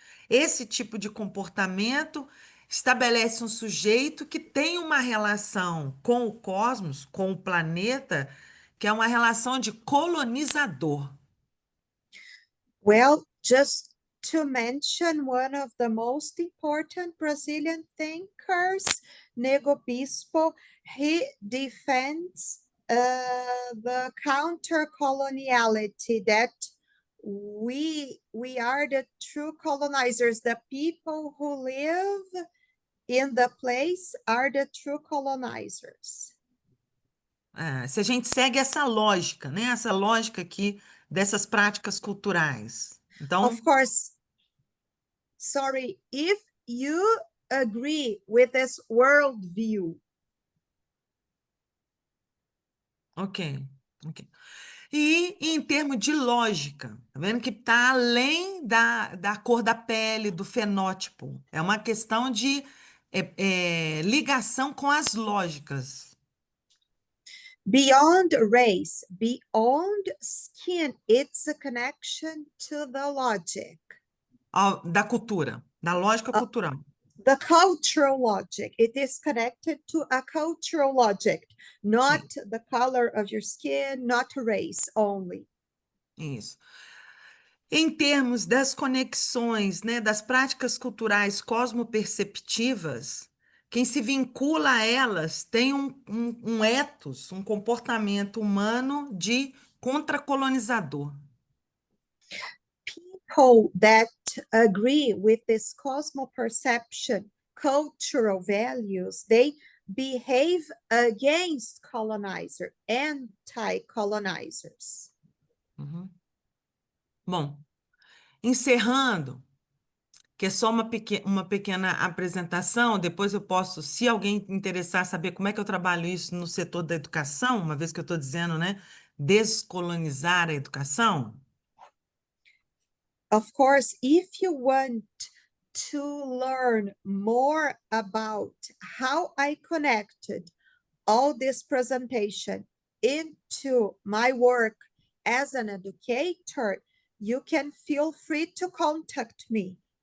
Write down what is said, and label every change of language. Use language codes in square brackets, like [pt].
[pt] Esse tipo de comportamento estabelece um sujeito que tem uma relação com o cosmos, com o planeta, que é uma relação de colonizador. [en] Well, just to mention one of the most important Brazilian thinkers, Nego Bispo, he defends the counter-coloniality, that we are the true colonizers. The people who live in the place are the true colonizers. [pt] Se a gente segue essa lógica, né? Essa lógica aqui dessas práticas culturais. Então, [en] Of course, sorry, if you agree with this worldview, ok. [pt] E em termos de lógica, tá vendo que está além da cor da pele, do fenótipo. É uma questão de ligação com as lógicas. [en] beyond race, beyond skin, it's a connection to the logic, [pt] Da cultura, da lógica cultural. [en] the cultural logic. It is connected to a cultural logic, not the color of your skin, not race only. [pt] Isso. Em termos das conexões, né, das práticas culturais cosmoperceptivas, quem se vincula a elas tem um ethos, um comportamento humano de contracolonizador. [en] People that agree with this cosmoperception, cultural values, they behave against colonizer, anti-colonizers. Uhum. [pt] Bom, encerrando, que é só uma pequena apresentação, depois eu posso, se alguém interessar saber como é que eu trabalho isso no setor da educação, uma vez que eu estou dizendo, né, descolonizar a educação. [en] Of course, if you want to learn more about how I connected all this presentation into my work as an educator, you can feel free to contact me.